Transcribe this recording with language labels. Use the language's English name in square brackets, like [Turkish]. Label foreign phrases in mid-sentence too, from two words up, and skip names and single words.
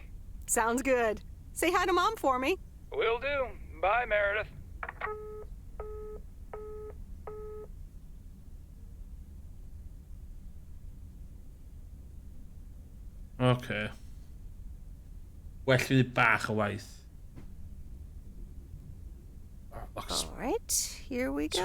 [English] Sounds good. Say hi to Mom for me. Will do. Bye, Meredith. Okay. [Welsh] Well fi bach o waith. [English] All right, here we go.